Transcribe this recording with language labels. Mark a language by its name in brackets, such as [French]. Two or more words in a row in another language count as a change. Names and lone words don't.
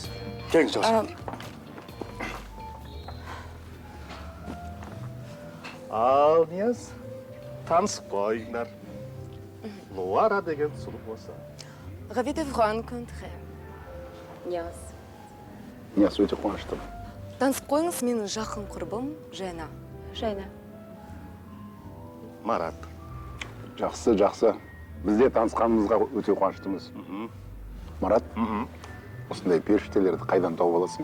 [Kazakh] Кең жақсы. Ал, Нияз, танысып қойыңдар. Луара деген сұлу болса. [French] Ravi de vous rencontrer. [Kazakh] Нияз. Нияз, өте қуаныштымын. Танысып қойыңыз, менің жақын құрбым Жайна. Жайна. Марат. Жақсы, жақсы. Біз де танысқанымызға өте қуаныштымыз. Марат, осындай періштелерді қайдан тауып аласың?